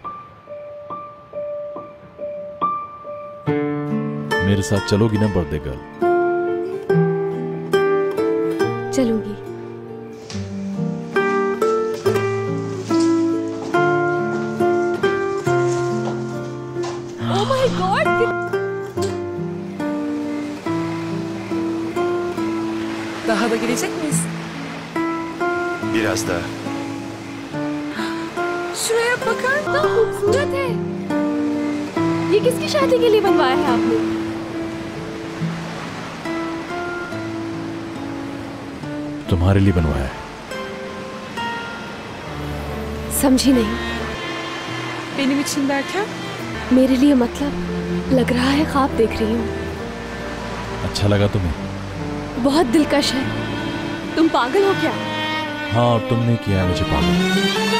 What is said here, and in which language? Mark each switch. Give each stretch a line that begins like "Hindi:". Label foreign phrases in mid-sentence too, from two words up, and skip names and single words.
Hindi: मेरे साथ चलोगी ना
English: birthday girl?
Hindi: चलूंगी।
English: oh my god!
Turkish: Daha da gelecek miyiz? Biraz daha. Şuraya bakar
Hindi: कितना खूबसूरत है। ये किसकी शादी के लिए बनवाया है आपने? तुम्हारे लिए बनवाया है। समझी नहीं।
Turkish: benim için derken?
Hindi: मेरे लिए मतलब लग रहा है ख्वाब देख रही हूँ। अच्छा लगा तुम्हें? बहुत दिलकश है। तुम पागल हो क्या? हाँ, और तुमने किया है मुझे पागल।